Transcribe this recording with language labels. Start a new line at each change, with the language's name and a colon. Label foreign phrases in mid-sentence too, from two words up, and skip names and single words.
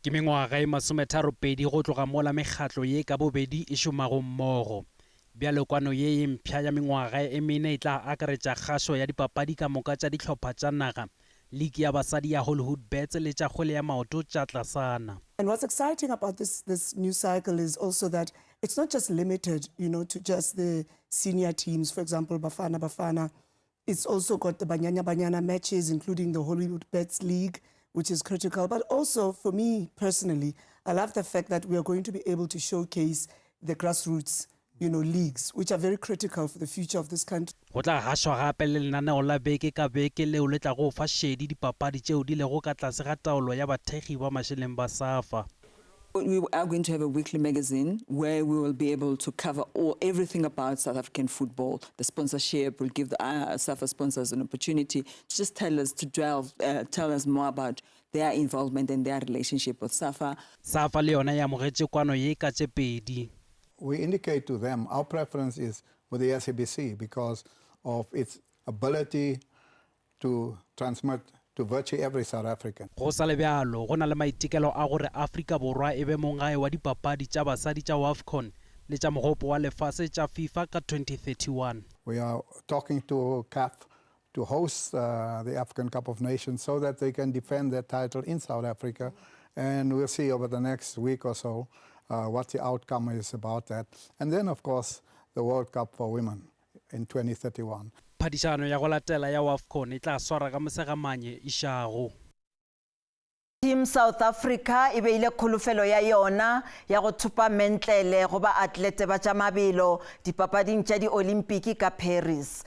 Northern Sotho: ke mengwaga e 32 go tloga mola mekgatlo ye ka bobedi e šomago mmogo. Bjalekwano ye mpšha ya mengwaga e mene e tla akaretša kgašo ya dipapadi ka moka tša dihlopha tša naga, ligi ya basadi ya Hollywood Bets le tša kgwele ya maoto tša tlasana.
English: And what's exciting about this new cycle is also that it's not just limited, to just the senior teams. For example, Bafana. It's also got the Banyana matches, including the Hollywood Bets League, which is critical. But also, for me personally, I love the fact that we are going to be able to showcase the grassroots, leagues, which are very critical for the future of this country.
Northern Sotho: Go tla gašwa gape le lenaneo la beke ka beke leo le tla go fa šedi dipapadi tšeo di lego ka tlase ga taolo ya bathekgi ba mašeleng ba SAFA.
English: We are going to have a weekly magazine where we will be able to cover everything about South African football. The sponsorship will give the SAFA sponsors an opportunity to just tell us more about their involvement and their relationship with SAFA.
Northern Sotho: SAFA le yona ya amogetše kwano ye ka tše pedi.
English: We indicate to them our preference is with the SABC because of its ability to transmit to virtually every South African.
Northern Sotho: Go sa le bjalo go na le maitekelo a gore Afrika Borwa e be mongae wa dipapadi tša basadi tša WAFCON le tša mogopo wa lefase tša FIFA ka 2031.
English: We are talking to CAF to host the African Cup of Nations so that they can defend their title in South Africa, and we'll see over the next week or so what the outcome is about that. And then, of course, the World Cup for Women in 2031.
Northern Sotho: Phadišano ya go latela ya WAFCON e tla swara ka mosegamanye išago. Team South Africa e beile kholofelo ya yona ya go thupa mentlele go ba atlete ba tša mabelo dipapading tša di-Olimpiki ka Paris.